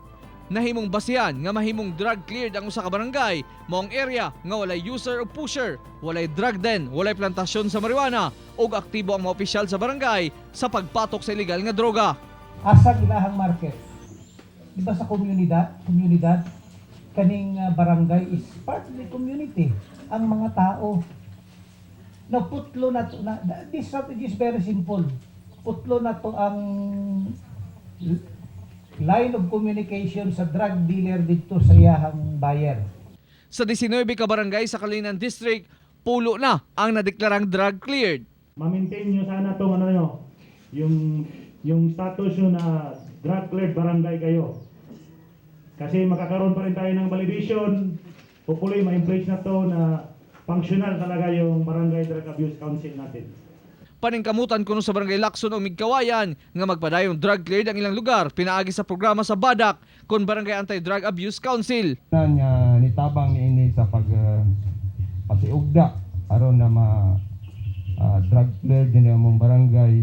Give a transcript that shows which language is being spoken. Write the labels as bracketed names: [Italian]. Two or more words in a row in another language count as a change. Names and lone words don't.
[Cebuano] Nahimong basihan nga mahimong [English] drug cleared [Cebuano] ang usa ka barangay mao ang area nga walay user o pusher, walay [English] drug den, [Cebuano] walay plantasyon sa marijuana ug aktibo ang mga opisyal sa barangay sa pagpatok sa illegal nga droga. Asa ilahang market [Filipino] di ba [Cebuano] sa komunidad, kaning barangay is [English] part of the community. [Cebuano] Ang mga tao, naputlo na to, [English] this strategy is very simple. [Cebuano] Putlo na to ang [English] line of communication [Cebuano] sa drug dealer dito sa iyahang buyer. Sa 19 ka barangay sa Kalinan District, pulo na ang nadeklarang [English] drug cleared. [Filipino] Ma-maintain nyo sana itong yung status nyo na [English] drug cleared [Filipino] barangay kayo. Kasi makakaroon pa rin tayo ng validation. Hopefully, ma-embrace na to na functional talaga yung Barangay Drug Abuse Council natin. [Cebuano] Paningkamutan kuno sa Barangay Lacson o Migkawayan nga magpadayong [English] drug cleared [Cebuano] ang ilang lugar pinaagi sa programa sa Badak kon Barangay Anti-Drug Abuse Council. Nitabang ini sa pasiugda aron na [English] drug cleared [Cebuano] din among barangay.